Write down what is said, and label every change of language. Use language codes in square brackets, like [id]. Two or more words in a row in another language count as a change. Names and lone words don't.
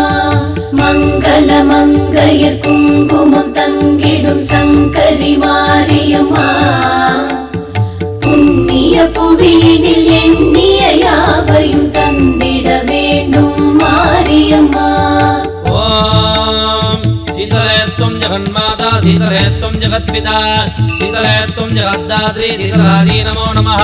[ta] மங்கள மங்கையர் குங்குமம் தங்கிடும் சங்கரி மாரியம்மா. புண்ணிய புவியினில் எண்ணிய யாவையும் தந்திட வேண்டும் மாரியம்மா. [sa] ओम शीतले त्वं जगन्माता शीतले त्वं जगत्पिता शीतले त्वं जगद्धात्री शीतलादी नमो नमः.